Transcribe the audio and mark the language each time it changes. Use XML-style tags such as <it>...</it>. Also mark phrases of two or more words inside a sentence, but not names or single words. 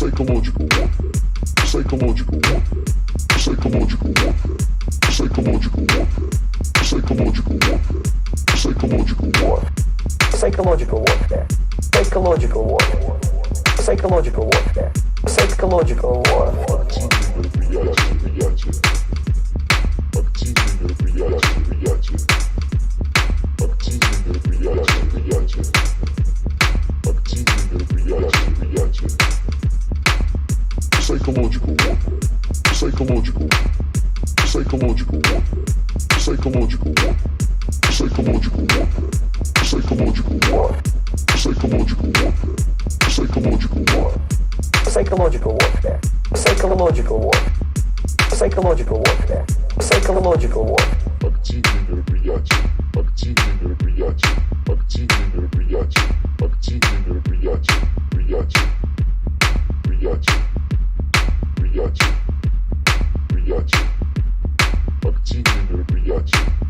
<en>Psychological warfare. Psychological warfare. Psychological warfare. Psychological warfare. Psychological warfare. Psychological warfare. Psychological warfare. Psychological warfare. Psychological warfare. Psychological warfare.</en> <ru>Активные мероприятия. Активные мероприятия. Активные мероприятия.</ru> <en>Psychological warfare. Psychological. Psychological warfare. Psychological warfare. Psychological warfare. Psychological warfare. Psychological warfare. Psychological warfare. Psychological warfare. Psychological warfare. Psychological warfare. Psychological warfare.</en> <ru>Активные мероприятия. Активные мероприятия. Активные мероприятия. Активные мероприятия. Приятия. Приятия. Приятия. Приятия. Активные мероприятия.</ru>